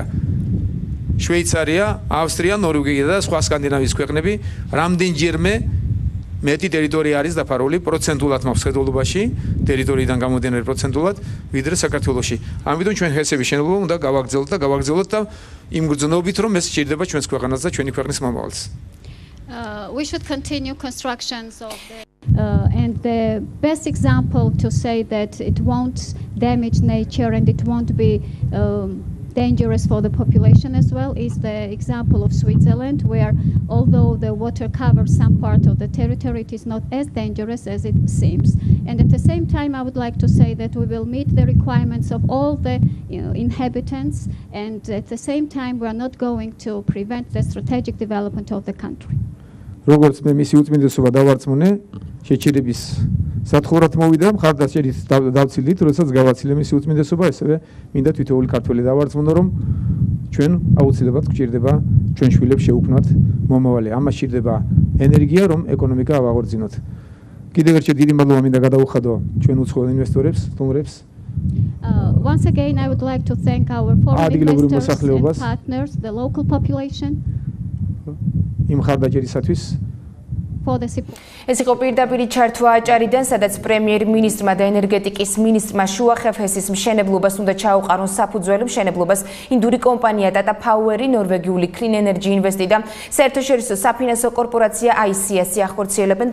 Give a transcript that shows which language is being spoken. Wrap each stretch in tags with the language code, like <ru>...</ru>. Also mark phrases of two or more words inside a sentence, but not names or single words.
<ka>შვეიცარია, ავსტრია, ნორვეგია და სხვა სკანდინავიის ქვეყნები რამდენჯერმე მეტი ტერიტორია არის დაფარული პროცენტულად მხედველობაში, ტერიტორიიდან გამომდინარე პროცენტულად, ვიდრე საქართველოში. ამიტომ ჩვენ ჰესების შენებლობა უნდა გავაგრძელოთ და იმ გრძნობით, რომ ეს სჭირდება ჩვენს ქვეყანას და ჩვენი ქვეყნის მომავალს.</ka> <en>We should continue constructions of the and the best example to say that it won't damage nature and it won't be dangerous for the population as well is the example of Switzerland, where although the water covers some part of the territory, it is not as dangerous as it seems. And at the same time, I would like to say that we will meet the requirements of all the inhabitants, and at the same time, we are not going to prevent the strategic development of the country.</en> <ka>როგორც მე მისი უწმინდესობა დავარწმუნე, შეჭირების სათხოვრად მოვიდა, მხარდაჭერით დავცილდით, როდესაც გავაცილე მისი უწმინდესობა, ესევე მინდა თითოეული ქართველი დავარწმუნო, რომ ჩვენ აუცილებლად გვჭირდება ჩვენ შვილებს შეუქმნათ მომავალი. ამას სჭირდება ენერგია, რომ ეკონომიკა ავაღორძინოთ. კიდევ ერთხელ დიდი მადლობა მინდა გადავუხადო ჩვენ უცხოელ ინვესტორებს, სტუმრებს.</ka> <en>Once again, I would like to thank our foreign</en> <ka>ადგილობრივ</ka> <en>investors and</en> <ka>მოსახლეობას.</ka> <en>partners, the local population,</en> <ka>იმ ხარდაჭერისათვის</ka> <en>for the support.</en> <ka>ეს იყო პირდაპირი ჩართვა აჭარიდან, სადაც პრემიერ-მინისტრმა და ენერგეტიკის მინისტრმა შუა ხევჰესის მშენებლობას უნდა ჩაუყარონ საფუძველი. მშენებლობას ინდური კომპანია Tata Power-ი, ნორვეგიული Clean Energy Invest და საერთაშორისო საფინანსო კორპორაცია ICS-ი ახორციელებენ.</ka>